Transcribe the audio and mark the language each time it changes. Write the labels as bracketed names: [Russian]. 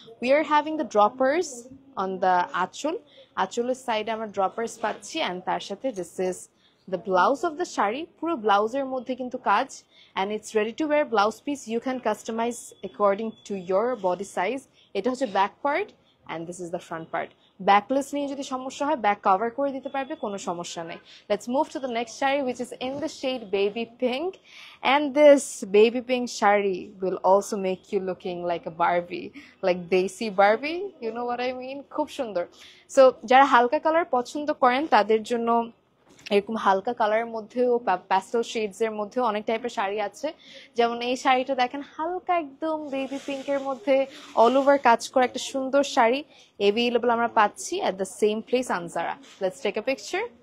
[English] we are having the droppers on the anchal, [Bangla] আঁচলের সাইডে আমরা ড্রপার্স পাচ্ছি, অ্যান্ড তার সাথে [English] This is the blouse of the sari. [Bangla] পুরো ব্লাউজের মধ্যে কিন্তু কাজ, [English] And it's ready to wear blouse piece. You can customise according to your body size. [Bangla] এটা হচ্ছে back part, [English] And this is the front part. [Bangla] Backless নিয়ে যদি সমস্যা হয়, ব্যাক কভার করে দিতে পারবে, কোনো সমস্যা নেই। [English] Let's move to the next sari, which is in the shade baby pink, and this baby pink sari will also make you looking like a Barbie, like Desi Barbie, you know what I mean? [Bangla] খুব সুন্দর। So যারা হালকা colour পছন্দ করেন তাদের জন্য এরকম হালকা কালারের মধ্যেও প্যাস্টেল শেডস এর মধ্যেও অনেক টাইপের শাড়ি আছে। যেমন এই শাড়িটা দেখেন, হালকা একদম বেবি পিঙ্কের মধ্যে অল ওভার কাজ করা একটা সুন্দর শাড়ি অ্যাভেলেবল আমরা পাচ্ছি at the same place Anjara. [English] Let's take a picture.